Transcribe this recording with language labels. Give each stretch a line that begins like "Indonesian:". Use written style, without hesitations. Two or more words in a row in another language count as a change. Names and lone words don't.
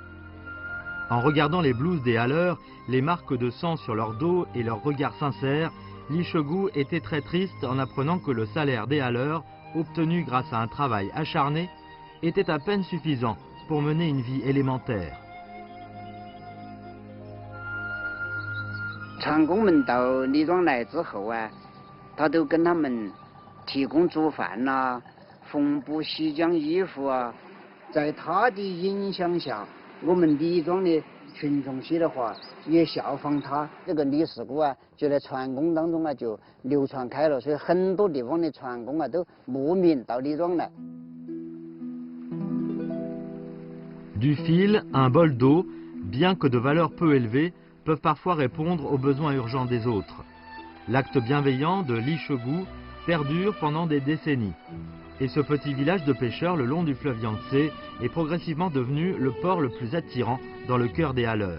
French: En regardant les blouses des haleurs, les marques de sang sur leur dos et leurs regards sincères, Li Shegu était très triste en apprenant que le salaire des haleurs, obtenu grâce à un travail acharné, était à peine suffisant pour mener une vie élémentaire.
Chinese: 长工们到李庄来之后啊，他都跟他们提供煮饭呐、缝补洗浆衣服啊。在他的影响下，我们李庄的群众些的话也效仿他。这个李氏鼓啊，就在船工当中啊就流传开了，所以很多地方的船工啊都慕名到李庄来。
French: Du fil, un bol d'eau, bien que de valeur peu élevée, peuvent parfois répondre aux besoins urgents des autres. L'acte bienveillant de Li Shegu perdure pendant des décennies. Et ce petit village de pêcheurs le long du fleuve Yangtze est progressivement devenu le port le plus attirant dans le cœur des haleurs.